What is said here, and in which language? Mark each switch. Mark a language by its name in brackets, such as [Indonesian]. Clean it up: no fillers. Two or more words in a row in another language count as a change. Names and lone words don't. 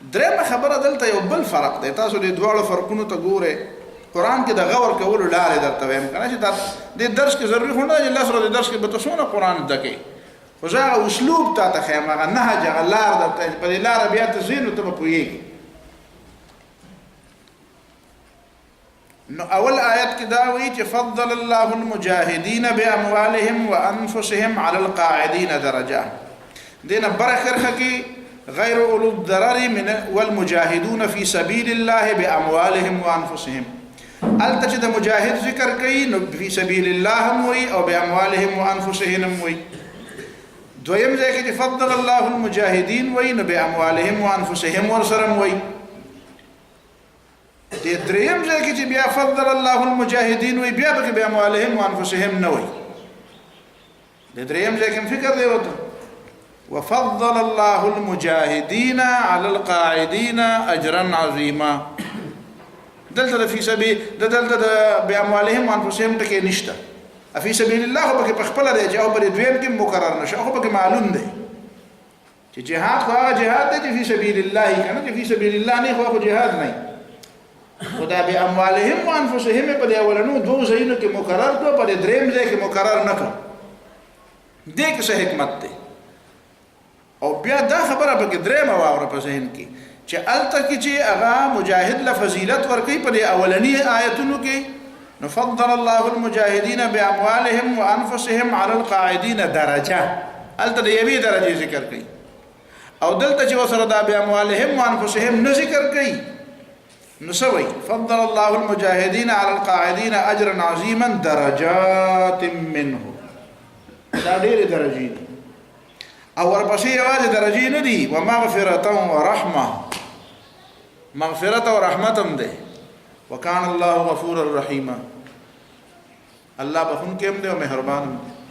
[Pashto] درېمه خبره دلته یو بل فرق دی تاسو د دواړو فرقونو ته ګورئ قرآن کې د غور کولو لارې درته وایم کنه چې دا د درس کې ضروري خو نه دی الله سره د درس کې به تاسو نه قرآن زده کوئ خو زه هغه اسلوب تا ته ښیم هغه نهج هغه لار درته په دې لاره بیا ته ځې نو ته به پوهېږي نو اول آیت کې دا وایي چې [Arabic] فضل الله المجاهدین باموالهم وانفسهم على القاعدين [Pashto] درجه دینه برخه کې [Arabic] غیر اولو الضرر من والمجاهدون في سبيل الله باموالهم وانفسهم [Pashto] الته د مجاهد ذکر کوي نو په [Arabic] سبيل الله [Pashto] هم وي او [Arabic] باموالهم وانفسهم [Pashto] هم وي دویم ځای کې [Arabic] فضل الله المجاهدین [Pashto] وي نو [Arabic] باموالهم وانفسهم [Pashto] ورسره وي د دریم ځای کې چې بیا [Arabic] فضل الله المجاهدین [Pashto] وي بیا به [Arabic] باموالهم وانفسهم [Pashto] نه وي د دریم ځای کې فکر دی وته [Arabic] وفضل الله المجاهدين على القاعدين اجرا عظيما [Pashto] دلته [Arabic] في سبيل [Pashto] دلته [Arabic] باموالهم وانفسهم [Pashto] ټکي نشته [Arabic] في سبيل الله [Pashto] به په خپل دی چې او په دویم کې مقرر نشه او به معلوم دی چې جهاد خو هغه جهاد دی چې [Arabic] في سبيل الله [Pashto] کنه چې [Arabic] في سبيل الله [Pashto] نه خو جهاد نه خدا [Arabic] باموالهم وانفسهم [Pashto] په دی اولنو دوه ځایونو کې مقرر کړو په دریم ځای کې مقرر نه کړ دې کې څه حکمت دی او بیا دا خبره به درېمه واوره په ذهن کې چې الته کې چې هغه مجاهد له فضیلت ورکوي په اولنی آیتونو کې [Arabic] نفضل الله المجاهدین باموالهم وانفسهم على القاعدين درجه [Pashto] الته د یوې درجه ذکر کوي او دلته چې وسره دا باموالهم وانفسهم نه ذکر کوي نو سوي [Arabic] فضل الله المجاهدين على القاعدين اجرا عظيما درجات منه [Pashto] دا ډېرې درجې دي او ورپسې یوازې درجې نه دي [Arabic] ومغفرة ورحمة [Pashto] مغفرت او رحمت هم ده [Arabic] وکان الله غفور الرحیم [Pashto] الله بخون کې هم ده او مهربان هم ده